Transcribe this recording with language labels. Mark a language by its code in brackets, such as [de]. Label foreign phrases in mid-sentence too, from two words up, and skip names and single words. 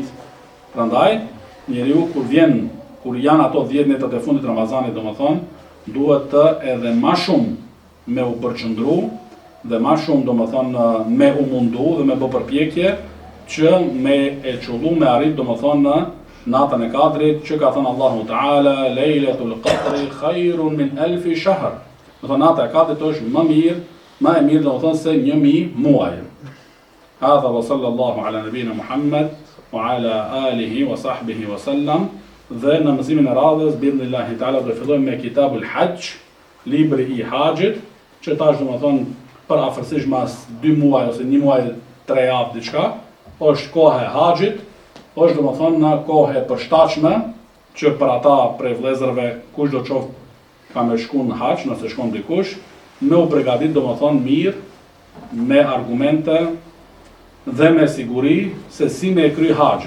[sq] Prandaj njeriu kur janë ato 10 netët e fundit Ramazanit domethënë, duhet të edhe më shumë me u përqendru dhe më shumë domethënë me u mundu dhe me bë përpjekje që me e çullu me arrit domethënë natën e kadrit, që ka thënë Allahu Teala, [ar] ليلة القدر خير من ألف شهر. [sq] Do thonë nata e kadrit është më e mirë domethënë se 1000 muaj. [ar] هذا وصلى الله على نبينا محمد وعلى آله وصحبه وسلم. [sq] Dhe në mësimin e radhës [ar] بإذن الله تعالى [sq] do fillojmë me Kitabul Hajj, libri i haxhit, që tash domethënë për afërsisht mas 2 muaj ose 1 muaj 3 javë diçka, është koha e haxhit. Është domethënë në kohë e përshtatshme që për ata prej vëllezërve kush do qoftë ka me shku në haxh, nëse shkon dikush, me u përgatit domethënë mirë me argumente dhe me siguri se si me e kry haxhin.